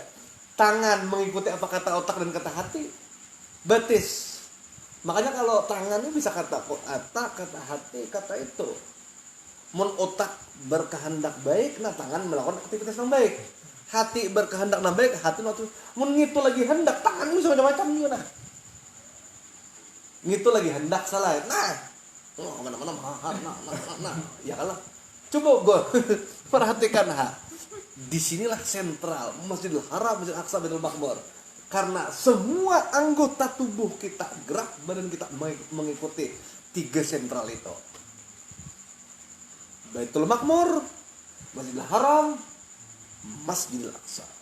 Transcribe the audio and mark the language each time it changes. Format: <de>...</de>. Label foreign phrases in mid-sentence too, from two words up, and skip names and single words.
<id>Tangan mengikuti apa kata otak dan kata hati. Batis. Makanya kalau tangan ini bisa kata otak, kata hati, kata itu. Mun otak berkehendak baik, nah tangan melakukan aktivitas yang baik. Hati berkehendak yang baik, hati melakukan. Mun ngitu lagi hendak, tangan bisa macam-macam juga nah. Ngitu lagi hendak salah. Nah, mana-mana nah. Ya kalau coba gue perhatikan disinilah sentral Masjidil Haram, Masjidil Aqsa, Baitul Makmur. Karena semua anggota tubuh kita, gerak badan kita mengikuti tiga sentral itu. Baitul Makmur, Masjidil Haram, Masjidil Aqsa.</id>